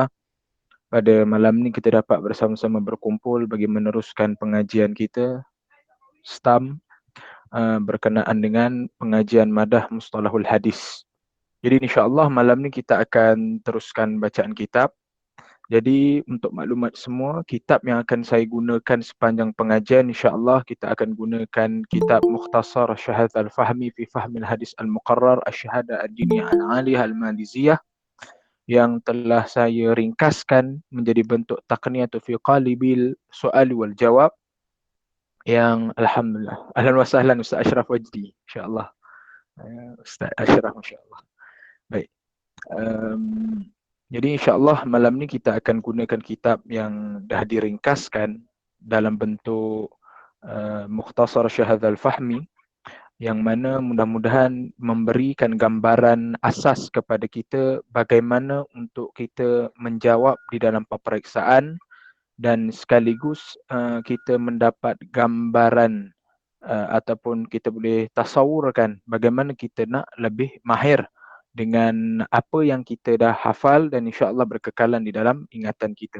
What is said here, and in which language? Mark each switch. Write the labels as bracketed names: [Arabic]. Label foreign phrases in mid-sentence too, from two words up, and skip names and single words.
[Malay] Pada malam ni kita dapat bersama-sama berkumpul bagi meneruskan pengajian kita STAM berkenaan dengan pengajian madah [Arabic] مصطلح الحديث. [Malay] Jadi insya-Allah malam ni kita akan teruskan bacaan kitab. Jadi untuk maklumat semua, kitab yang akan saya gunakan sepanjang pengajian insya-Allah kita akan gunakan kitab Mukhtasar Syahad Al-Fahmi fi Fahmil Hadis Al-Muqarrar Asy-Syahadah Ad-Diniyah Al-'Aliyah Al-Maliziyah yang telah saya ringkaskan menjadi bentuk [Arabic] تقنية في قالب السؤال والجواب [Malay] yang alhamdulillah. [Arabic] أهلا وسهلا [Malay] Ustaz Ashraf Wajdi insya-Allah. Ustaz Ashraf insya-Allah. Baik. Jadi insya-Allah malam ni kita akan gunakan kitab yang dah diringkaskan dalam bentuk Mukhtasar Syahad Al-Fahmi yang mana mudah-mudahan memberikan gambaran asas kepada kita bagaimana untuk kita menjawab di dalam peperiksaan dan sekaligus kita mendapat gambaran ataupun kita boleh tasawurkan bagaimana kita nak lebih mahir dengan apa yang kita dah hafal dan insya-Allah berkekalan di dalam ingatan kita.